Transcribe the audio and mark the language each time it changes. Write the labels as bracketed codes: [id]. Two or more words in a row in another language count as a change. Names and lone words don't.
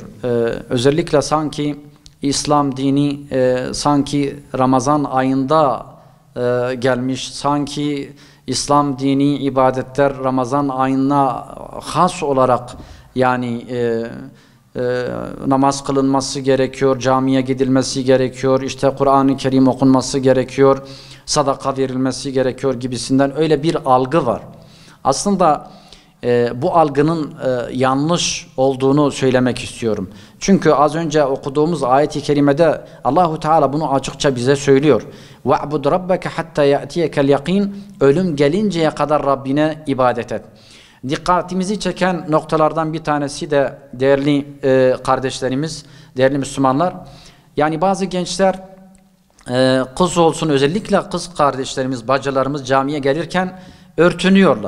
[tr] Özellikle sanki İslam dini sanki Ramazan ayında gelmiş, sanki İslam dini ibadetler Ramazan ayına has olarak yani namaz kılınması gerekiyor, camiye gidilmesi gerekiyor, işte Kur'an-ı Kerim okunması gerekiyor, sadaka verilmesi gerekiyor gibisinden öyle bir algı var. Aslında bu algının yanlış olduğunu söylemek istiyorum. Çünkü az önce okuduğumuz ayet-i kerimede Allahu Teala bunu açıkça bize söylüyor. [ar] وَعْبُدْ رَبَّكَ حَتَّى يَأْتِيَكَ الْيَقِينَ [tr] Ölüm gelinceye kadar Rabbine ibadet et. Dikkatimizi çeken noktalardan bir tanesi de değerli kardeşlerimiz, değerli Müslümanlar. Yani bazı gençler kız olsun, özellikle kız kardeşlerimiz, bacılarımız camiye gelirken örtünüyorlar.